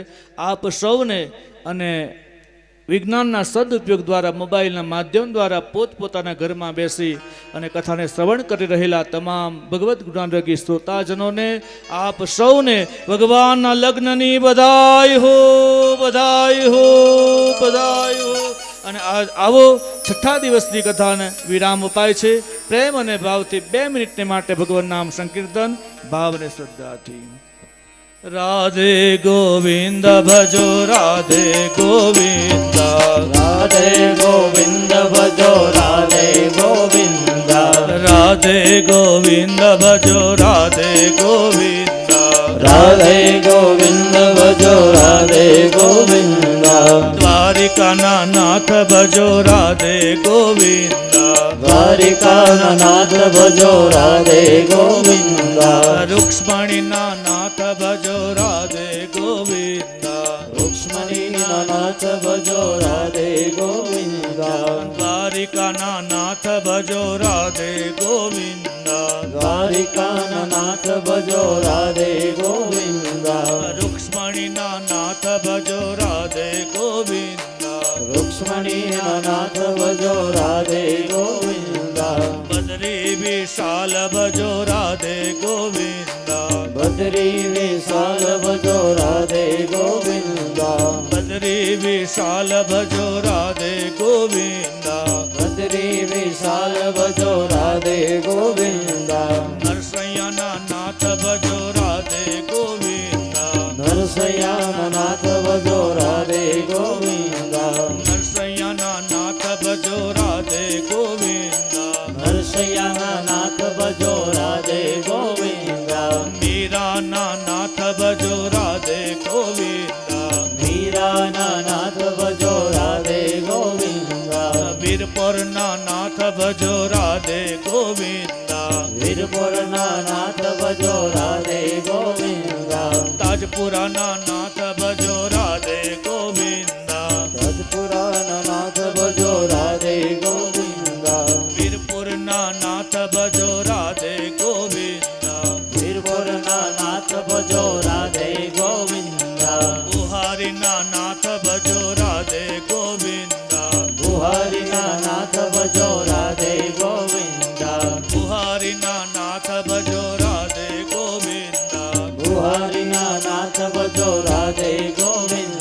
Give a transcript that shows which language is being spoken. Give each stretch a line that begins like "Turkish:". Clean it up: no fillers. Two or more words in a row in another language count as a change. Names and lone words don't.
Gujarati: આપ સૌને અને વિજ્ઞાનના સદુપયોગ દ્વારા મોબાઈલના માધ્યમ દ્વારા પોતપોતાના ઘરમાં બેસી અને કથાને શ્રવણ કરી રહેલા તમામ ભગવદ્ ગુણાનુરાગી શ્રોતાજનોને આપ સૌને ભગવાનના લગ્નની
Hindi: बधाई हो, बधाई हो, बधाई हो.
Gujarati: અને આવો છઠ્ઠા દિવસની કથાને વિરામ અપાય છે. પ્રેમ અને ભાવથી 2 મિનિટને માટે ભગવાન નામ સંકીર્તન ભાવ અને શ્રદ્ધાથી. રાધે ગોવિંદ ભજો રાધે ગોવિંદ,
Hindi: राधे गोविंद भजो राधे गोविंद,
Gujarati: રાધે ગોવિંદ ભજો રાધે ગોવિંદ,
Hindi: राधे गोविंद भजो राधे गोविंद,
Gujarati: દ્વારિકાના નાથ ભજો રાધે ગોવિંદ,
Hindi: द्वारिका नाथ भजो राधे गोविंद,
Gujarati: રૂક્ષ્મણીના નાથ ભજો રાધે ગોવિંદ,
Hindi: रुक्ष्मणी नाथ भजो राधे गोविंद,
Gujarati: દ્વારિકાના નાથ ભજો રાધે ગોવિંદ,
Hindi: द्वारिका नाथ भजो राधे गोविंद,
Gujarati: રૂક્ષ્મણીના નાથ ભજો રાધે ગોવિંદ,
Hindi: रुक्ष्मणी नाथ भजो राधे गोविंद,
Gujarati: બદરી વિશાલ ભજો રાધે ગોવિંદ,
Hindi: बद्री विशाल भजो राधे गोविंद,
Gujarati: બદરી વિશાલ ભજો રાધે ગોવિંદ,
Hindi: बद्री विशाल भजो राधे गोविंद,
Gujarati: નરસૈયાના નાથ ભજો રાધે ગોવિંદ,
Hindi: नरसयान नाथ भजो राधे गोविंद,
Gujarati: નરસૈયાના નાથ ભજો રાધે ગોવિંદ,
Hindi: नरसयान नाथ भजो राधे गोविंद,
Gujarati: મીરાના નાથ ભજો રાધે ગોવિંદ,
Hindi: मीरा नाथ भजो राधे गोविंद,
Gujarati: વીરપુરના નાથ ભજો રાધે ગોવિંદ,
Hindi: वीरपुर नाथ भजो राधे गोविंद,
Gujarati: તાજપુરાના નાથ ભજો રાધે ગોવિંદ,
Hindi: तत्पुराण नाथ भजो राधे गोविंद,
Gujarati: વીરપુરના નાથ ભજો રાધે ગોવિંદ,
Hindi: वीरपुर नाथ भजो राधे गोविंद,
Gujarati: બુહારીના નાથ ભજો રાધે ગોવિંદ,
Hindi: बुहारी नाथ भजो राधे गोविंद,
Gujarati: બુહારીના નાથ ભજો રાધે ગોવિંદ,
Hindi: बुहारी नाथ भजो राधे गोविंद,